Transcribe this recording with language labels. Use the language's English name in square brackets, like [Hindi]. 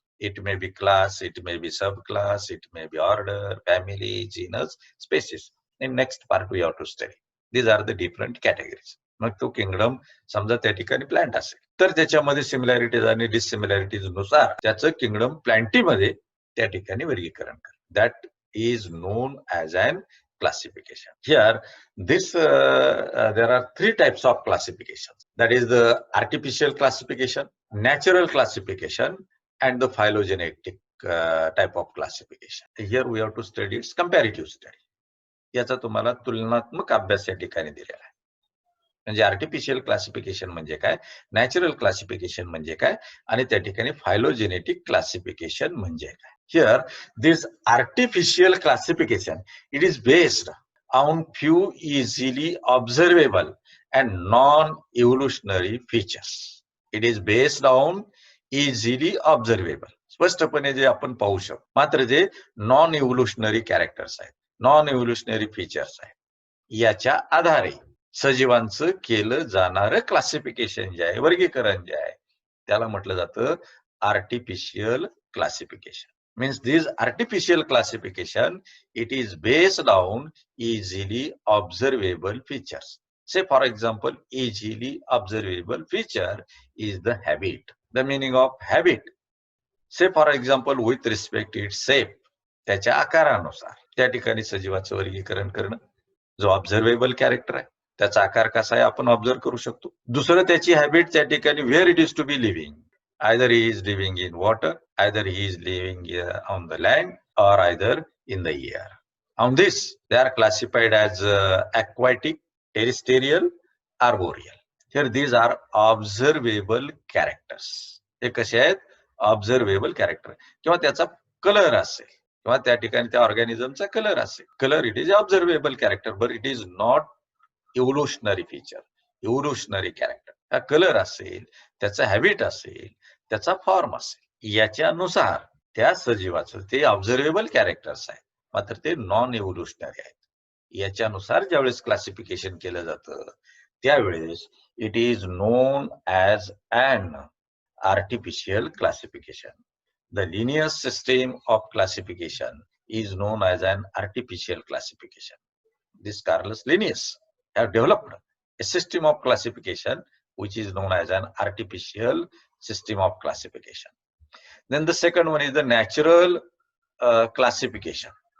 [English] It may be class, it may be subclass, it may be order, family, genus, species. In next part we have to study. These are the different categories. [Marathi] मग तो kingdom समजा त्या ठिकाणी plant असेल तर त्याच्यामध्ये similarities आणि डिसिमिलॅरिटीज नुसार त्याचं किंगडम प्लांटीमध्ये त्या ठिकाणी वर्गीकरण कर. [English] That is known as an classification. Here, there are three types of classification. That is the artificial classification, natural classification, and the phylogenetic type of classification. Here we have to study its comparative study. [Marathi] याचा तुम्हाला तुलनात्मक अभ्यास या ठिकाणी दिलेला आहे. म्हणजे artificial classification म्हणजे काय, नॅचरल क्लासिफिकेशन म्हणजे काय, आणि त्या ठिकाणी फायलोजेनेटिक क्लासिफिकेशन म्हणजे काय. [English] Here, this artificial classification, it is based on few easily observable and non-evolutionary features. It is based on easily observable. [Marathi] स्पष्टपणे जे आपण पाहू शकतो. मात्र जे नॉन इव्होल्युशनरी कॅरेक्टर्स आहेत, नॉन इव्होल्युशनरी फीचर्स आहेत, याच्या आधारे सजीवांचं केलं जाणारं क्लासिफिकेशन जे आहे, वर्गीकरण जे आहे, त्याला म्हटलं जातं artificial classification. [English] Means this artificial classification, it is based on easily observable features. Say for example, easily observable feature is the habit. The meaning of habit. Say for example, with respect to its shape, [Marathi] त्याच्या आकारानुसार त्या ठिकाणी सजीवाचं वर्गीकरण करणं. जो ऑब्झर्वेबल character आहे त्याचा आकार कसा आहे आपण ऑब्झर्व करू शकतो. दुसरं त्याची हॅबिट त्या ठिकाणी [English] Where it is to be living. Either he is living in water, either he is living on the land, or either in the air. On this, they are classified as aquatic, terrestrial, arboreal. Here these are observable characters. [Marathi] हे कसे आहेत, ऑब्झर्वेबल character. किंवा त्याचा colour असेल, किंवा त्या ठिकाणी त्या ऑर्गॅनिझमचा कलर असेल. [English] Colour it is observable character, but it is not evolutionary feature, evolutionary character. [Marathi] हा कलर असेल, त्याचा हॅबिट असेल, त्याचा फॉर्म असेल, याच्यानुसार त्या सजीवाचं ते ऑब्झर्वेबल कॅरेक्टर्स आहेत, मात्र ते नॉन इव्होल्युशनरी आहेत. याच्यानुसार ज्यावेळेस क्लासिफिकेशन केलं जातं त्यावेळेस [English] It is known as an artificial classification. The linear system of classification is known as an artificial classification. This Carolus Linnaeus have developed a system of classification which is known as an artificial system of classification. Then the second one is the natural classification.